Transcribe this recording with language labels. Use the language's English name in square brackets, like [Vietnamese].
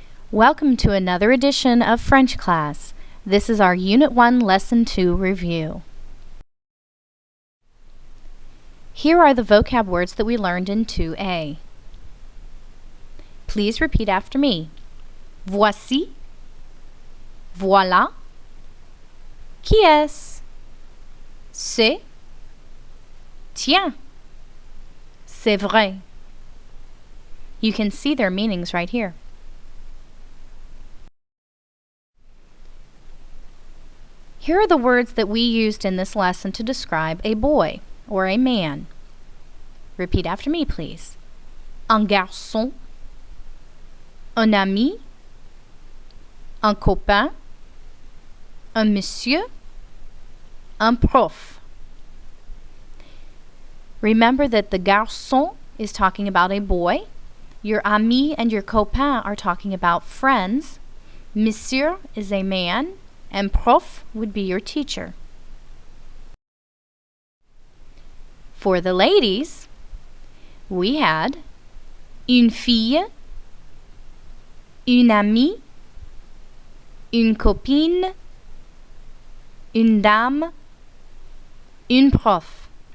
[English] Welcome to another edition of French class. This is our Unit 1 Lesson 2 review. Here are the vocab words that we learned in 2A. Please repeat after me. [French] Voici, voilà, qui est-ce, c'est, tiens, c'est vrai. [English] You can see their meanings right here. Here are the words that we used in this lesson to describe a boy or a man. Repeat after me, please. [French] Un garçon, un ami, un copain, un monsieur, un prof. [English] Remember that the garçon is talking about a boy, your ami and your copain are talking about friends, monsieur is a man, and prof would be your teacher. For the ladies, we had [French] une fille, une amie, une copine, une dame, une prof.